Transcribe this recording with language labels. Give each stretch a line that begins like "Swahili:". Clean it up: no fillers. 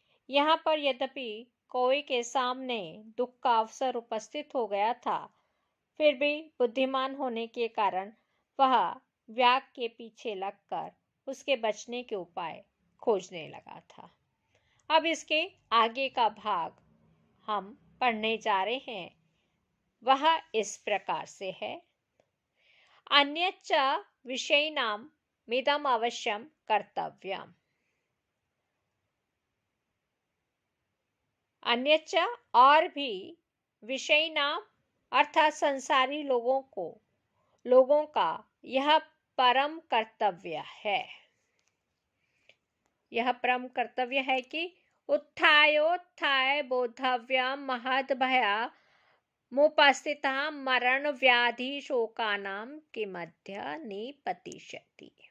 Hindi: यहाँ पर यद्यपि कौवे के सामने दुख का अवसर उपस्थित हो गया था, फिर भी बुद्धिमान होने के कारण वह व्याघ के पीछे लगकर उसके बचने के उपाय खोजने लगा था। अब इसके आगे का भाग हम पढ़ने जा रहे हैं। वह इस प्रकार से है।
Sanskrit: अन्यच्च विषयिणां मिदम् अवश्यं कर्तव्यम्।
Hindi: अन्यच्च और भी विषयिणां अर्थात संसारी लोगों का यह परम कर्तव्य है। यह परम कर्तव्य है कि
Sanskrit: उत्थायोत्थाय बोद्धव्यम महद् भया मुपस्थितां मरण व्याधि शोकानां किमद्य निपतिष्यति।